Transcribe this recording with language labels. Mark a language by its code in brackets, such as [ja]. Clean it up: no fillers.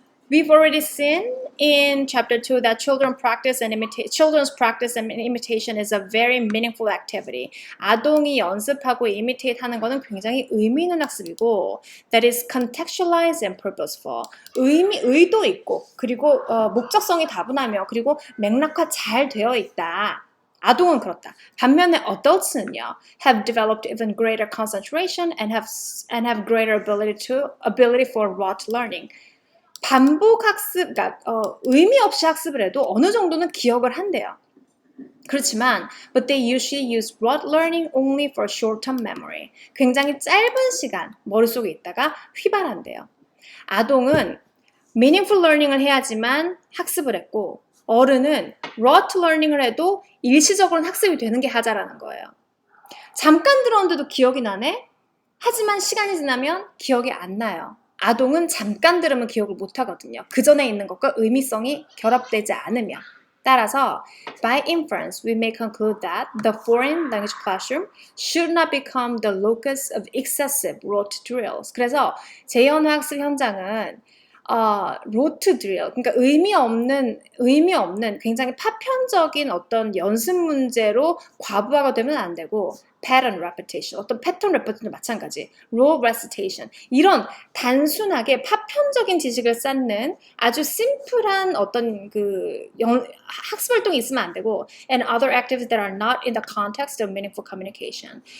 [en] We've already seen in chapter 2 that children's practice and imitation is a very meaningful activity. [ko] 아동이 연습하고 imitate 하는 거는 굉장히 의미 있는 학습이고 that is contextualized and purposeful. 의도 있고 그리고 목적성이 다분하며 그리고 맥락화 잘 되어 있다. 아동은 그렇다. [en] 반면에 adults는요, have developed even greater concentration and have greater ability for rote learning. [ko] 반복 학습, 그러니까 의미 없이 학습을 해도 어느 정도는 기억을 한대요. [en] 그렇지만 but they usually use rote learning only for short-term memory. [ko] 굉장히 짧은 시간 머릿속에 있다가 휘발한대요. 아동은 meaningful learning을 해야지만 학습을 했고 어른은 rote learning을 해도 일시적으로는 학습이 되는 게 하자라는 거예요. 잠깐 들었는데도 기억이 나네? 하지만 시간이 지나면 기억이 안 나요. 아동은 잠깐 들으면 기억을 못 하거든요. 그 전에 있는 것과 의미성이 결합되지 않으면. [en] 따라서 by inference, we may conclude that the foreign language classroom should not become the locus of excessive rote drills. [ko] 그래서 재현어 학습 현장은 rote drill, 그러니까 의미 없는 굉장히 파편적인 어떤 연습 문제로 과부하가 되면 안 되고 pattern repetition, 어떤 패턴 레퍼런스도 마찬가지, role recitation, 이런 단순하게 파편적인 지식을 쌓는 아주 심플한 어떤 학습 활동이 있으면 안 되고 and other activities that are not in the context of meaningful communication.